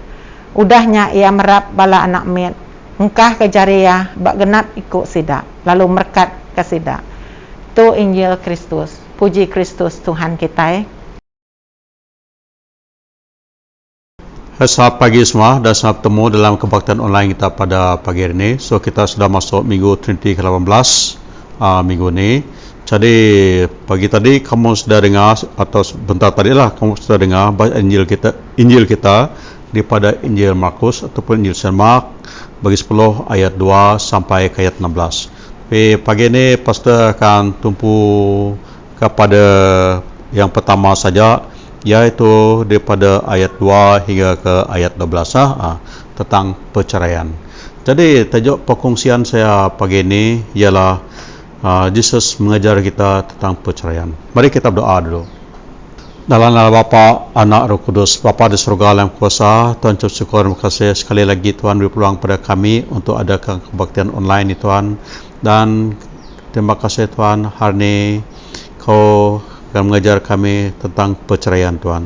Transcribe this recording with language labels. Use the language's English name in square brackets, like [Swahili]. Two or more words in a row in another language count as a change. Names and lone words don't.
[Iban] Udahnya ia merap bala anak miat. Engkah ke jari ya, bak genap ikut sidak, lalu merkat ke sidak. Tu Injil Kristus. [Malay] Puji Kristus Tuhan kita. Selamat pagi semua dan selamat bertemu dalam kebaktian online kita pada pagi hari ini. So kita sudah masuk minggu Trinity ke-18 minggu ini. Jadi pagi tadi kamu sudah dengar atau sebentar tadi lah kamu sudah dengar Injil kita daripada Injil Markus ataupun Injil Saint Mark bagi 10 ayat 2 sampai ke ayat 16. Tapi pagi ini pastor akan tumpu kepada yang pertama saja, yaitu daripada ayat 2 hingga ke ayat 12 tentang perceraian. Jadi tajuk perkongsian saya pagi ini ialah Jesus mengajar kita tentang perceraian. Mari kita berdoa dulu. Dalam nama Bapa, Anak, Roh Kudus, Bapa di surga dalam kuasa, Tuhan ucap syukur dan kasih sekali lagi Tuhan beri peluang pada kami untuk adakan kebaktian online ini Tuhan. Dan terima kasih Tuhan hari ini Kau akan mengajar kami tentang perceraian Tuhan.